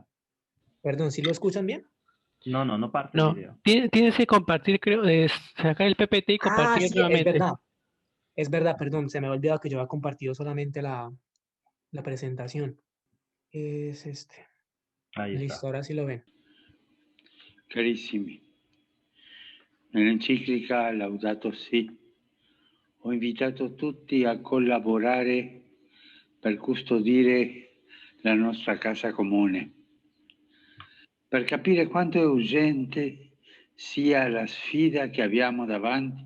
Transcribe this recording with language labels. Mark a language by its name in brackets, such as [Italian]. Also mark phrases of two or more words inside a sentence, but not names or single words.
[Spanish] Perdón, ¿sí lo escuchan bien? No parte el No, video. tienes que compartir, creo, sacar el PPT y Ah, compartir sí, es nuevamente. verdad. Es verdad, perdón, se me había olvidado que yo había compartido solamente la presentación. Es este. Ahí está. Listo, ahora sí lo ven. [Italian] Carissimi, nell'enciclica Laudato Si ho invitato tutti a collaborare per custodire la nostra casa comune, per capire quanto è urgente sia la sfida che abbiamo davanti.